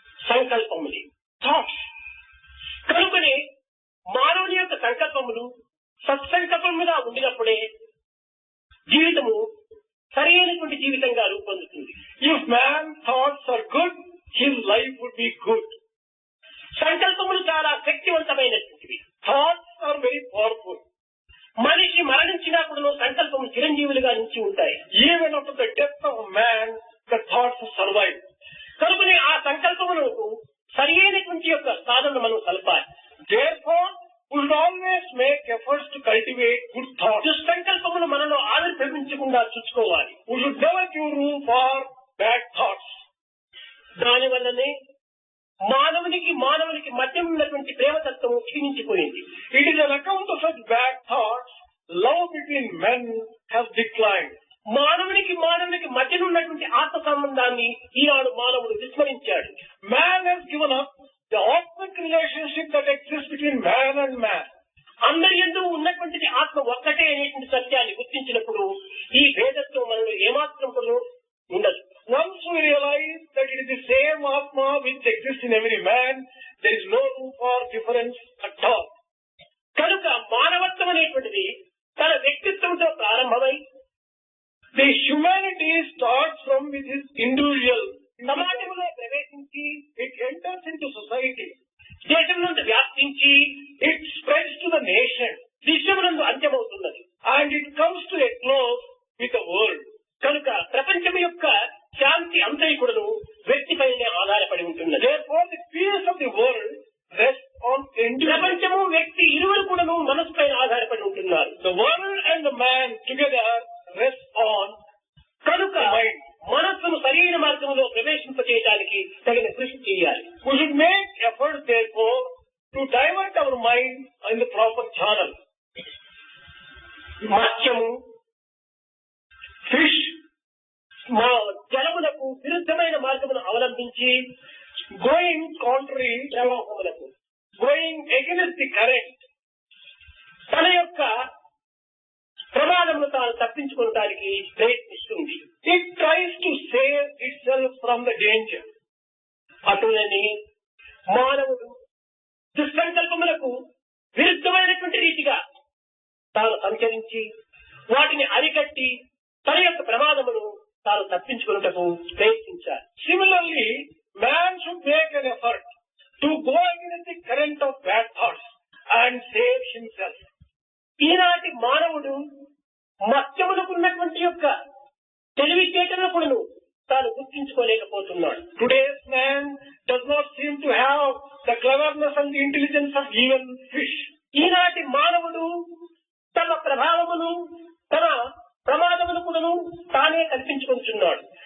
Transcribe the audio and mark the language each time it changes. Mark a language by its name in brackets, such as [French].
[Telugu] సంకల్పములు, [English] Thoughts. [Telugu] కనుకనే మానవుని యొక్క సంకల్పములు సత్సంకల్పముగా ఉండినప్పుడే జీవితము సరైనటువంటి జీవితంగా రూపొందుతుంది. [English] If man's thoughts are good, his life would be good. [Telugu] సంకల్పములు చాలా శక్తివంతమైనటువంటివి. [English] Thoughts are very powerful. [Telugu] మనిషి మరణించినా కూడా సంకల్పము చిరంజీవులుగా నిలిచి ఉంటాయి. [English] Even after the death of man, the thoughts survive. [Telugu] కనుకనే ఆ సంకల్పములకు సరైనటువంటి యొక్క సాధన మనం కలపాలి. [English] Therefore, we should always make efforts to cultivate good thoughts. [Telugu] దుస్సంకల్పములు మనలో ఆవిర్భవించకుండా చూసుకోవాలి. [English] We should never give room for bad thoughts. [Telugu] దానివల్లనే మానవునికి మధ్య ఉన్నటువంటి ప్రేమతత్వము క్షీణించిపోయింది. [English] It is on account of such bad thoughts, love between men has declined. [Telugu] మానవునికి మధ్య ఉన్నటువంటి ఆత్మ సంబంధాన్ని ఈనాడు మానవుడు విస్మరించాడు. [English] Man has given up the authentic relationship that exists between man and man. [Telugu] అందరి యందు ఉన్నటువంటిది ఆత్మ ఒక్కటే అనేటువంటి సత్యాన్ని గుర్తించినప్పుడు ఈ భేదత్వం మనలో ఏమాత్రం కూడా ఉండదు. [English] Once we realize that it is the same Atma which exists in every man, there is no room for difference at all. [Telugu] కనుక మానవత్వం అనేటువంటిది తన వ్యక్తిత్వంతో ప్రారంభమై [English] The humanity starts from with his individual. [Telugu] సమాజంలో ప్రవేశించి [English] It enters into society. [Telugu] దేశం నుండి వ్యాప్తించి [English] It spreads to the nation. [Telugu] విశ్వమునందు అంత్యమవుతున్నది. [English] And it comes to a close with the world. [Telugu] కనుక ప్రపంచం యొక్క శాంతి అంతైకుడును వ్యక్తిపైనే ఆధారపడి ఉంటున్నది. [English] Therefore, the peace of the world rests on individual. [Telugu] ప్రపంచము వ్యక్తి ఇరువురు కూడాను మనసు పైన ఆధారపడి ఉంటున్నారు. [English] The world and the man together rest on [Telugu] కనుక [English] the mind. [Telugu] మనస్సును సరైన మార్గంలో ప్రవేశింపచేయడానికి తగిన కృషి చేయాలి. [English] We should make efforts, therefore, to divert our mind in the proper channel. [Telugu] మత్స్యము, fish జలములకు విరుద్ధమైన మార్గమును అవలంబించి [English] Going contrary, [Telugu] ప్రవాహములకు [English] going against the current, [Telugu] తన యొక్క ప్రమాదమును తాను తప్పించుకోవడానికి ప్రయత్నిస్తుంది. [English] it tries to save itself from the danger. [Telugu] అటులని మానవుడు దుస్సంకల్పములకు విరుద్ధమైనటువంటి రీతిగా తాను సంచరించి వాటిని అరికట్టి తన యొక్క ప్రమాదమును తాను తప్పించుకున్నటకు ప్రయత్నించాలి. [English] Similarly, man should make an effort to go against the current of bad thoughts and save himself. [Telugu] ఈనాటి మానవుడు మత్స్యములకు ఉన్నటువంటి యొక్క తెలివితేటలను తాను గుర్తించుకోలేకపోతున్నాడు. [English] Today's man does not seem to have the cleverness and the intelligence of even fish. [Telugu] ఈనాటి మానవుడు తన ప్రభావమును తన ప్రమాదమును కూడాను తానే కల్పించుకుంటున్నాడు.